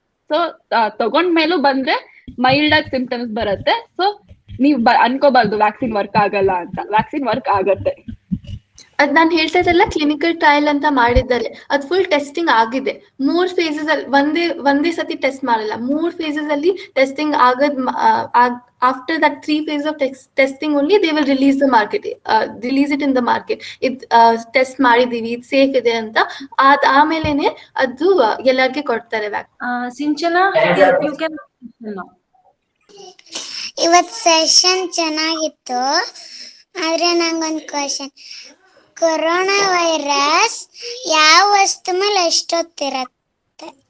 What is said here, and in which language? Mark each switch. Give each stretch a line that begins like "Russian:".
Kannada: So ತಗೊಂಡ್ಮೇಲೂ ಬಂದ್ರೆ mild ಆಗಿ symptoms ಬರುತ್ತೆ. ಸೊ ನೀವ್ ಅನ್ಕೋಬಾರ್ದು ವ್ಯಾಕ್ಸಿನ್ ವರ್ಕ್ ಆಗಲ್ಲ ಅಂತ. ವ್ಯಾಕ್ಸಿನ್ ವರ್ಕ್ ಆಗತ್ತೆ. ಅದ್ ನಾನ್ ಹೇಳ್ತಾ ಇದ್ದಲ್ಲ, ಕ್ಲಿನಿಕಲ್ ಟ್ರಯಲ್ ಅಂತ ಮಾಡಿದ್ದಾರೆ. ಅದ್ ಫುಲ್ ಟೆಸ್ಟಿಂಗ್ ಆಗಿದೆ. 3 ಫೇಸಸ್ ಅಲ್ಲಿ ಒಂದೇ ಸತಿ ಟೆಸ್ಟ್ ಮಾಡಲ್ಲ, 3 ಫೇಸಸ್ ಅಲ್ಲಿ ಟೆಸ್ಟಿಂಗ್ ಆಗದ್.
English: After that 3 phases of testing only they will release it in the market.
Kannada: Test ಮಾಡಿದೀವಿ, ಇದು ಸೇಫ್ ಇದೆ ಅಂತ. ಆಮೇಲೆನೆ ಅದು ಎಲ್ಲರಿಗೆ ಕೊಡ್ತಾರೆ.
English: Sinchana, you can now.
Kannada: ಇವತ್ತು ಸೆಷನ್ ಚೆನ್ನಾಗಿತ್ತು, ಆದ್ರೆ ನಂಗೊಂದು ಕ್ವಶನ್. ಕೊರೋನಾ ವೈರಸ್ ಯಾವ ವಸ್ತು ಮೇಲೆ ಎಷ್ಟೊತ್ತಿರತ್ತೆ?